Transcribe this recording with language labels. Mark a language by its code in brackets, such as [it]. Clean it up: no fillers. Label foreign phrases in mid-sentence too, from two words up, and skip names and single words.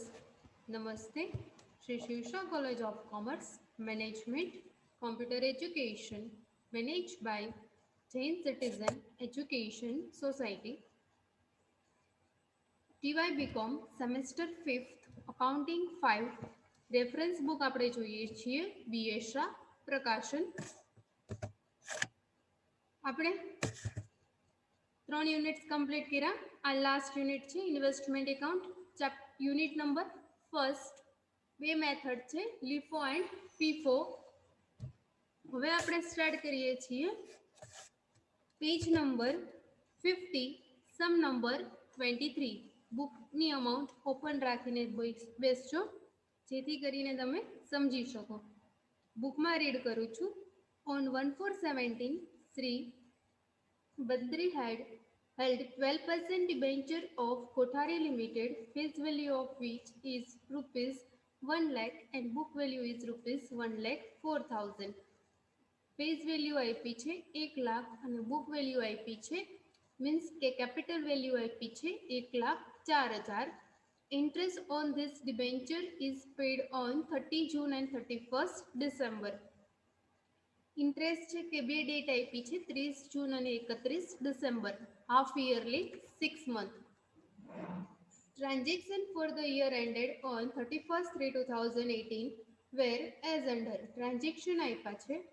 [en] Namaste. Shri Shivsha College of Commerce Management Computer Education managed by Jain Citizen Education Society. TY BCom Semester 5th Accounting 5 reference book [gu] આપણે જોઈએ છીએ બીએશા પ્રકાશન. આપણે 3 યુનિટ્સ કમ્પ્લીટ કર્યા. આ [en] last unit [gu] છે [en] investment account unit number first. [gu] બે મેથડ છે [en] LIFO and FIFO. [gu] હવે આપણે સ્ટાર્ટ કરીએ છીએ [en] page number 50 sum number 23. [gu] બુકની [en] amount open [gu] રાખીને બેસજો જેથી કરીને તમે સમજી શકો. બુકમાં રીડ કરું છું. [en] ઓન 1/4/17 શ્રી Badri had held 12% debenture of Kothari Limited, face value of which is rupees 1 lakh and book value is rupees 1,04,000. Face value [gu] આપી છે 1 લાખ અને [en] book value [gu] આપી છે મીન્સ કે [en] capital value [gu] આપી છે 1,04,000. [en] Interest on this debenture is paid on 30 June and 31st December. [gu] ઇન્ટરેસ્ટ છે કે બે ડેટ આપી છે 30 જૂન અને 31 ડિસેમ્બર. [en] half yearly 6 month. Transaction for the year ended on 31/3/2018 where as under. [gu] ટ્રાન્ઝેક્શન આપ્યા છે.